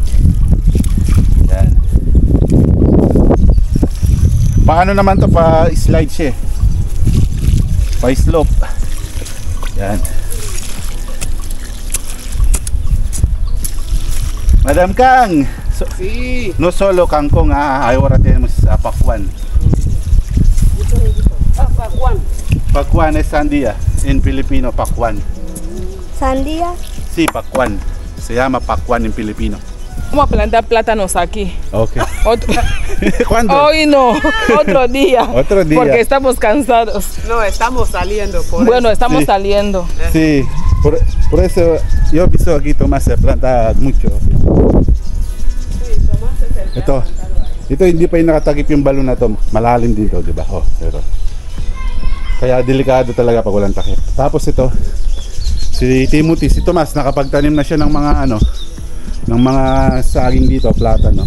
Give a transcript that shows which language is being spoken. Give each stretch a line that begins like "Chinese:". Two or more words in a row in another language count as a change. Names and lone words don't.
Filipino: Yan. Paano naman to, pa slide siya, pa slope. Yan. Madam Kang,
Spanish: Sí. no solo kangkong, ahora tenemos pakwan. Juan. Pakwan es sandía, en Filipino pakwan. Sandía. Sí, pakwan. Se llama pakwan en Filipino. Vamos a plantar plátanos aquí. Okay. Otro, ¿Cuándo? hoy no, otro día. Otro día. Porque estamos cansados. No, estamos saliendo por Bueno, eso. estamos Sí. saliendo. Sí, por eso yo he visto aquí Tomás se planta mucho.
Filipino: Ito hindi pa yung nakatakip yung balon na to. Malalim dito, di ba? Oh, pero kaya delikado talaga pag walang takip. Tapos ito, si Timothy, si Tomas nakapagtanim na siya ng mga ano, ng mga saging dito, platano.